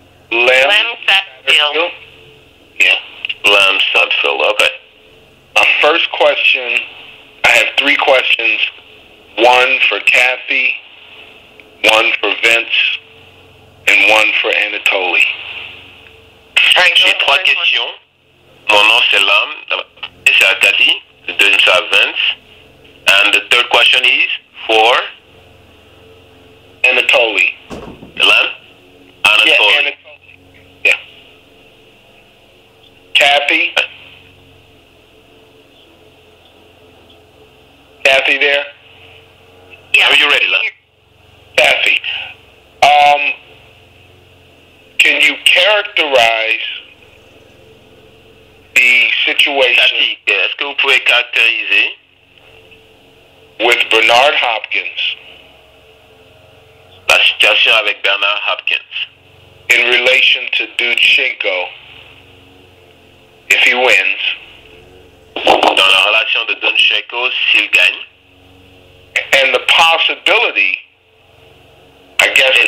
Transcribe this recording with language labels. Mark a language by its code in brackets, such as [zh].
[en] Lem Satfield. Yeah, Lem Satfield, okay. My first question, I have 3 questions. One for Kathy, one for Vince, and one for Anatoliy. [fr] J'ai 3 questions. Mon nom c'est Lam, c'est à Cathy, the deuxième c'est à Vince, [en] and the third question is for Anatoliy. Lam? Anatoliy. Yeah. Kathy? Kathy there? Yeah. Are you ready, Lam? Kathy, can you characterize the situation [fr] Cathy, est-ce que vous pouvez caractériser [en] with Bernard Hopkins [fr] la situation avec Bernard Hopkins [en] in relation to Dudchenko if he wins? [fr] dans la relation de Dudchenko s'il gagne? [en] And the possibility, I guess,